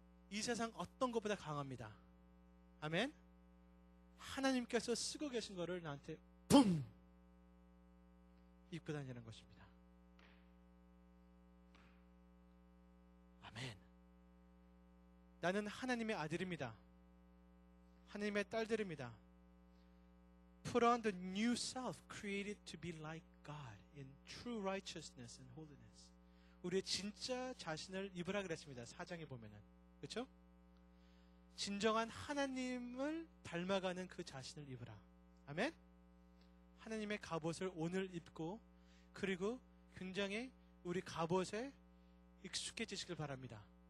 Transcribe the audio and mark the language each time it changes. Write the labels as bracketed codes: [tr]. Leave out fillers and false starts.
[ko] 이 세상 어떤 것보다 강합니다. 아멘. 하나님께서 쓰고 계신 것을 나한테 붐 입고 다니는 것입니다. 아멘. 나는 하나님의 아들입니다. 하나님의 딸들입니다. [en] Put on the new self created to be like God in true righteousness and holiness. [ko] 우리의 진짜 자신을 입으라 그랬습니다. 4장에 보면은. 그렇죠? 진정한 하나님을 닮아가는 그 자신을 입으라. 아멘? 하나님의 갑옷을 오늘 입고 그리고 굉장히 우리 갑옷에 익숙해지시길 바랍니다.